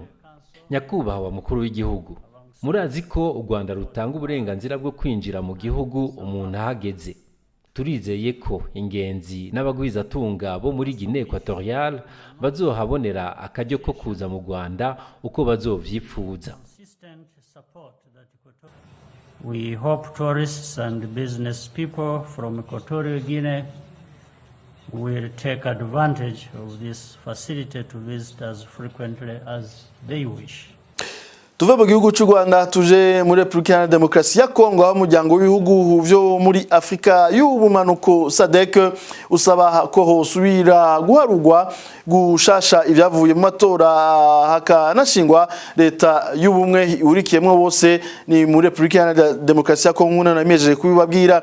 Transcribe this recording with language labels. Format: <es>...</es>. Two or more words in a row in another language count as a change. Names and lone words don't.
<rn>Nyakubahwa mukuru w'igihugu, murazi ko u Rwanda rutanga uburenganzira bwo kwinjira mu gihugu umuntu ahageze. Turizeye ko ingenzi n'abagwizatunga bo muri Guinée Equatoriale bazohabonera akaryo ko kuza mu Rwanda uko bazovyipfuza.</rn> <en>We hope tourists and business people from Equatorial Guinea will take advantage of this facility to visit as frequently as they wish.</en> <rn>Tuve mu gihugu cy'u Rwanda tuje muri Republika ya Demokarasi ya Kongo aho umuryango w'ibihugu byo muri Afrika y'ubumanuko SADC usaba ko hosubira guharugwa gushasha ivyavuye mu matora hakanashingwa leta y'ubumwe urikiyemwe bose ni muri Republika ya Demokarasi ya Kongo namejeje kubibabwira.</rn>